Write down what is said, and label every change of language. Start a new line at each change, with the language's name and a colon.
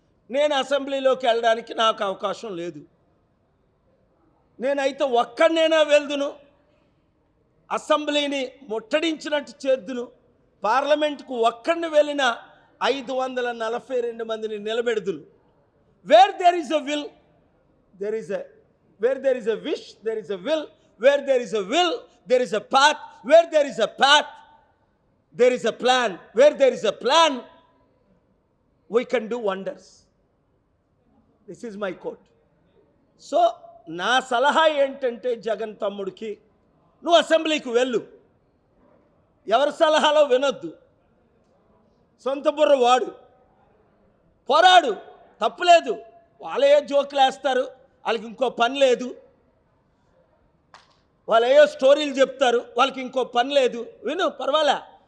Telugu: నేను అసెంబ్లీలోకి వెళ్ళడానికి నాకు అవకాశం లేదు. నేనైతే ఒక్కడినైనా వెళ్దును, అసెంబ్లీని ముట్టడించినట్టు చేద్దును. పార్లమెంట్కు ఒక్కడిని వెళ్ళిన 542 మందిని నిలబెడుదును.
English: Where there is a will there is a where there is a wish there is a will, where there is a will there is a path, where there is a path there is a plan, where there is a plan we can do wonders. This is my quote.
Telugu: So నా సలహా ఏంటంటే జగన్ తమ్ముడికి, నువ్వు అసెంబ్లీకి వెళ్ళు, ఎవరి సలహాలో వినొద్దు, సొంత బుర్ర వాడు, పోరాడు, తప్పులేదు. వాళ్ళే జోకులు వేస్తారు, వాళ్ళకి ఇంకో పని లేదు, వాళ్ళు ఏయో స్టోరీలు చెప్తారు, వాళ్ళకి ఇంకో పని లేదు, విను, పర్వాలే.